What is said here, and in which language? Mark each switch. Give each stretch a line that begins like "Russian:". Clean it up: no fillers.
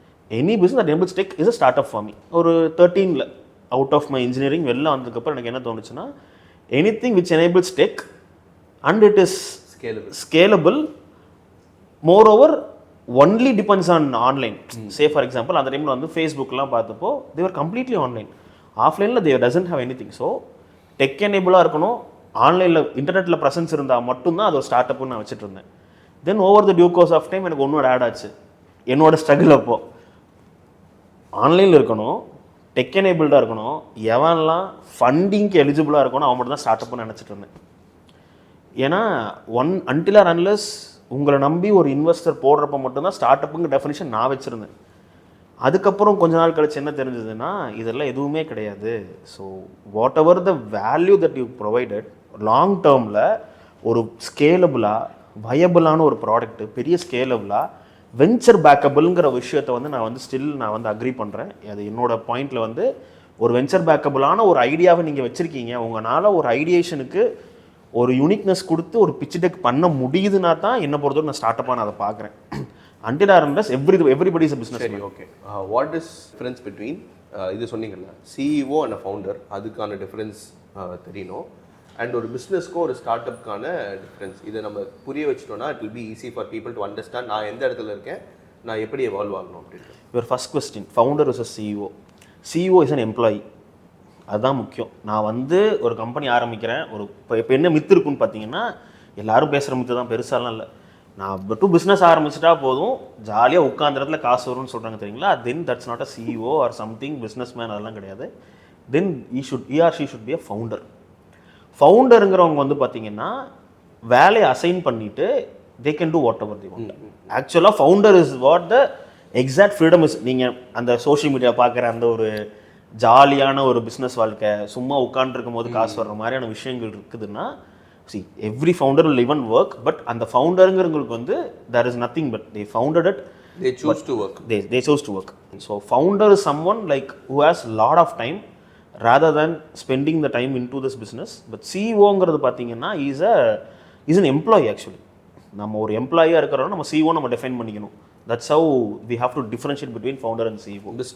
English: Any business that enables tech is a startup for me. ஒரு 13ல் out of my engineering
Tamil: வெளில வந்ததுக்கப்புறம் எனக்கு என்ன தோணுச்சுன்னா,
English: anything which enables tech and it is scalable. Moreover, only depends on online. Say for example,
Tamil: அந்த டைமில் வந்து ஃபேஸ்புக்லாம் பார்த்தப்போ
English: they were completely online. ஆஃப்லைனில் they doesn't have anything.
Tamil: So tech எனேபிளாக இருக்கணும், ஆன்லைனில் இன்டர்நெட்டில் ப்ரெசன்ஸ் இருந்தால் மட்டும்தான் அது ஒரு ஸ்டார்ட் அப்னு நான் வச்சுட்டு இருந்தேன்.
English: then over the due course of time
Tamil: எனக்கு ஒன்னோட ஆட் ஆச்சு. என்னோட ஸ்ட்ரகிள் அப்போது ஆன்லைனில் இருக்கணும், டெக் எனேபிள்டாக இருக்கணும், எவன்லாம் ஃபண்டிங்க்கு எலிஜிபிளாக இருக்கணும் அவன் மட்டும் தான் ஸ்டார்ட் அப்னு நினச்சிட்டு இருந்தேன். ஏன்னா அன்டில் ஆர் அன்லெஸ் உங்களை நம்பி ஒரு இன்வெஸ்டர் போடுறப்ப மட்டும்தான் ஸ்டார்ட் அப்புங்க டெஃபினிஷன் நான் வச்சுருந்தேன். அதுக்கப்புறம் கொஞ்ச நாள் கழிச்சு என்ன தெரிஞ்சதுன்னா இதெல்லாம் எதுவுமே கிடையாது.
English: so whatever the value that you provided
Tamil: long டேர்மில் ஒரு ஸ்கேலபிளாக வயபிளான ஒரு ப்ராடக்ட்டு, பெரிய ஸ்கேலபிளாக வெஞ்சர் பேக்கபிள்ங்கிற விஷயத்தை வந்து நான் வந்து அக்ரி பண்ணுறேன். அது என்னோட பாயிண்டில் வந்து ஒரு வெஞ்சர் பேக்கபிளான ஒரு ஐடியாவை நீங்கள் வச்சுருக்கீங்க, உங்களால் ஒரு ஐடியேஷனுக்கு ஒரு யூனிக்னஸ் கொடுத்து ஒரு பிச் டெக் பண்ண முடியுதுன்னா தான் என்ன பொறுத்தவரை நான் ஸ்டார்ட் அப்பாக நான் அதை பார்க்குறேன்.
English: Until or unless everybody is a business.
Tamil: சரி, okay.
English: what is difference between
Tamil: இது சொன்னீங்கல்ல
English: CEO and founder,
Tamil: அதுக்கான டிஃபரன்ஸ் தெரியணும். அண்ட் ஒரு பிஸ்னஸ்க்கும் ஒரு ஸ்டார்ட் அப்க்கான டிஃபரன்ஸ் இதை நம்ம புரிய வச்சிட்டோம்னா
English: it will be easy for people to understand
Tamil: நான் எந்த இடத்துல இருக்கேன், நான் எப்படி எவால்வ் ஆகணும் அப்படின்னு.
English: Your first question, founder is a CEO. CEO is an employee.
Tamil: அதுதான் முக்கியம். நான் வந்து ஒரு கம்பெனி ஆரம்பிக்கிறேன், ஒரு இப்போ என்ன மித்து இருக்குன்னு பார்த்தீங்கன்னா எல்லாரும் பேசுகிற மித்து தான், பெருசாலாம் இல்லை. நான் பிஸ்னஸ் ஆரம்பிச்சிட்டா போதும் ஜாலியாக உட்காந்த இடத்துல காசு வரும்னு சொல்கிறாங்க தெரியுங்களா.
English: then that's not a CEO or something businessman,
Tamil: அதெல்லாம் கிடையாது.
English: Then he or she should be a founder.
Tamil: ஃபவுண்டருங்கிறவங்க வந்து பார்த்தீங்கன்னா வேலையை அசைன் பண்ணிவிட்டு
English: they can do whatever they want.
Tamil: ஆக்சுவலாக
English: Founder is what the exact freedom is.
Tamil: நீங்கள் அந்த சோஷியல் மீடியா பார்க்குற அந்த ஒரு ஜாலியான ஒரு பிஸ்னஸ் வாழ்க்கை, சும்மா உட்காந்துருக்கும் போது காசு வர்ற மாதிரியான விஷயங்கள் இருக்குதுன்னா
English: see every founder will even work, but
Tamil: அந்த ஃபவுண்டருங்கிறவங்களுக்கு வந்து
English: there is nothing but they founded it, they choose to work. They chose to work. So founder is someone like who has lot of time rather than spending the time into this business. But CEOங்கிறது பார்த்தீங்கன்னா is an employee actually.
Tamil: நம்ம ஒரு எம்ப்ளாயியாக இருக்கிறோம், நம்ம CEO நம்ம define பண்ணிக்கணும்.
English: That's how we have to differentiate between founder and CEO.